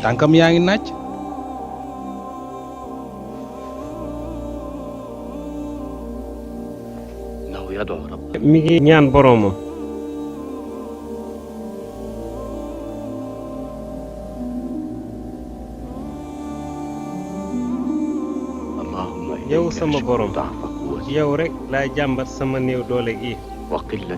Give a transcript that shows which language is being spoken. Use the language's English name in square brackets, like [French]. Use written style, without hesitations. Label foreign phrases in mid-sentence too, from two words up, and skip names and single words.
[Wolof] tànkam yaa ngi naaj [Arabic] إنه يدعو ربه [Wolof] mi ngi ñaan boroomam [Arabic] اللهم [Wolof] yow [Arabic] إليك [Wolof] sama [Arabic] أشكو [Wolof] borom [Arabic] ضعف قوتي [Wolof] yow rek laay jàmbat sama néew doole gi [Arabic] وقلة